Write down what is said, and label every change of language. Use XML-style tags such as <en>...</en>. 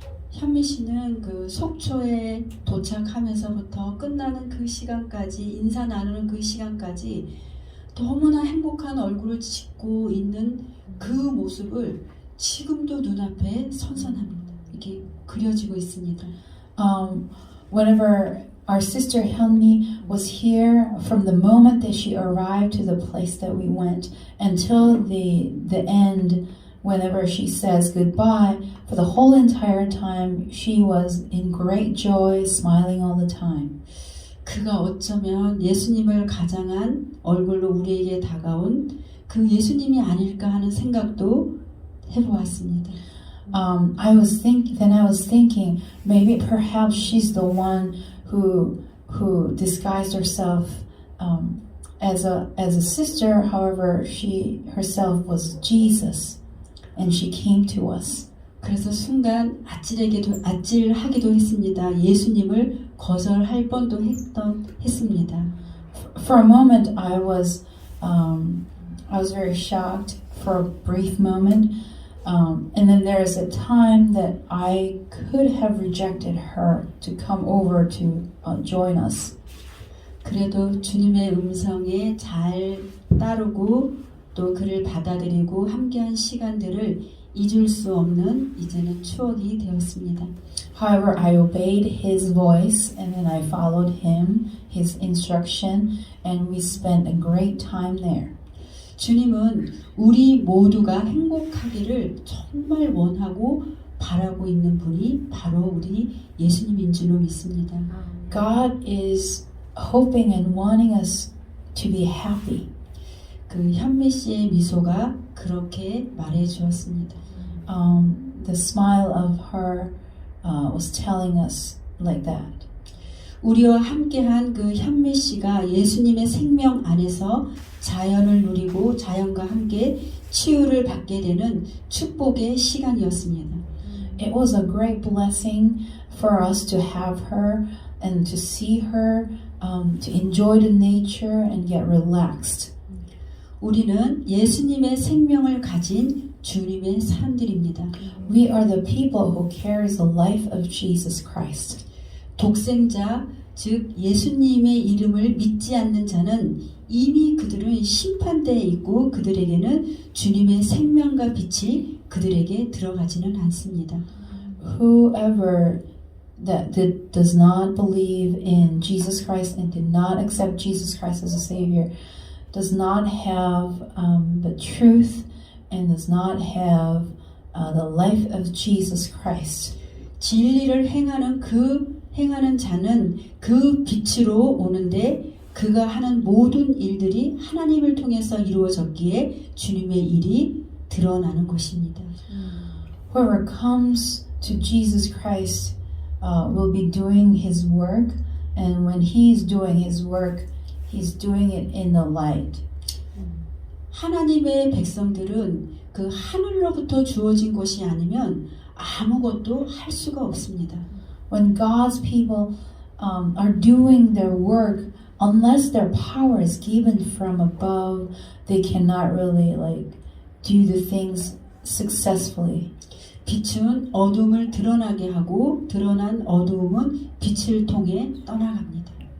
<ko>현미 씨는 그 속초에 도착하면서부터 끝나는 그 시간까지 인사 나누는 그 시간까지 너무나 행복한 얼굴을 짓고 있는 그 모습을 지금도 눈앞에 선선합니다. 이렇게 그려지고 있습니다.</ko> <en>Whenever our sister Hyunmi was here, from the moment that she arrived to the place that we went until the end, whenever she says goodbye, for the whole entire time she was in great joy, smiling all the time.</en> <ko>그가 어쩌면 예수님을 가장한 얼굴로 우리에게 다가온 그 예수님이 아닐까 하는 생각도 해보았습니다.</ko> <en>I was thinking maybe perhaps she's the one who disguised herself As a sister, however, she herself was Jesus, and she came to us.</en> <ko>그래서 순간 아찔하기도 했습니다. 예수님을 거절할 뻔도 했습니다.</ko> <en>For a moment, I was very shocked for a brief moment, and then there is a time that I could have rejected her to come over to join us.</en> <ko>그래도 주님의 음성에 잘 따르고 또 그를 받아들이고 함께한 시간들을 잊을 수 없는 이제는 추억이 되었습니다.</ko> <en>However, I obeyed his voice and then I followed him, his instruction, and we spent a great time there.</en> <ko>주님은 우리 모두가 행복하기를 정말 원하고 바라고 있는 분이 바로 우리 예수님인 줄로 믿습니다.</ko> <en>God is hoping and wanting us to be happy.</en> <ko>그 현미 씨의 미소가 그렇게 말해 주었습니다.</ko> <en>The smile of her was telling us like that.</en> <ko>우리와 함께한 그 현미 씨가 예수님의 생명 안에서 자연을 누리고 자연과 함께 치유를 받게 되는 축복의 시간이었습니다.</ko> <en>It was a great blessing for us to have her and to see her, to enjoy the nature and get relaxed.</en> <ko>우리는 예수님의 생명을 가진 주님의 사람들입니다.</ko> <en>We are the people who carries the life of Jesus Christ.</en> <ko>독생자, 즉 예수님의 이름을 믿지 않는 자는 이미 그들은 심판대에 있고 그들에게는 주님의 생명과 빛이 그들에게 들어가지는 않습니다.</ko> <en>Whoever that does not believe in Jesus Christ and did not accept Jesus Christ as a Savior does not have the truth and does not have the life of Jesus Christ.</en> <ko>진리를 행하는 자는 그 빛으로 오는데 그가 하는 모든 일들이 하나님을 통해서 이루어졌기에 주님의 일이 드러나는 것입니다.</ko> <en>Whoever comes to Jesus Christ will be doing His work, and when He's doing His work, He's doing it in the light.</en> <ko>하나님의 백성들은 그 하늘로부터 주어진 것이 아니면 아무것도 할 수가 없습니다.</ko> <en>When God's people are doing their work, unless their power is given from above, they cannot really do the things successfully.</en> <ko>빛은 어둠을 드러나게 하고 드러난 어두움은 빛을 통해 떠나갑니다.</ko>